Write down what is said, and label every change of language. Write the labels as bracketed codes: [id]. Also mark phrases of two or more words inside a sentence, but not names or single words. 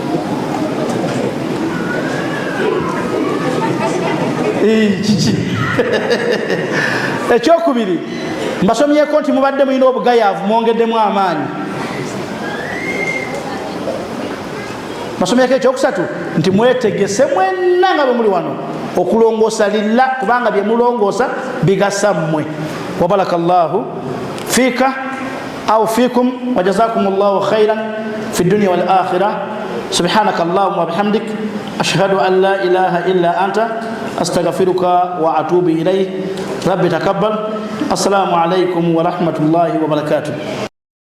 [lg] kiki ekyokubiri mbasomyeko nti mubadde mulina obugayaavu mwongeddemu amaanyi mbasomyeko ekyokusatu nti mwetegese mwenna nga bwe muli wano okulongoosa lillah kubanga bye mulongoosa bigasa mmwe [ar] وبارك الله فيك أو فيكم وجزاكم الله خيرا في الدنيا والآخرة سبحانك اللهم وبحمدك أشهد أن لا إله إلا أنت أستغفرك وأتوب إليك ربي تقبل السلام عليكم ورحمة الله وبركاته.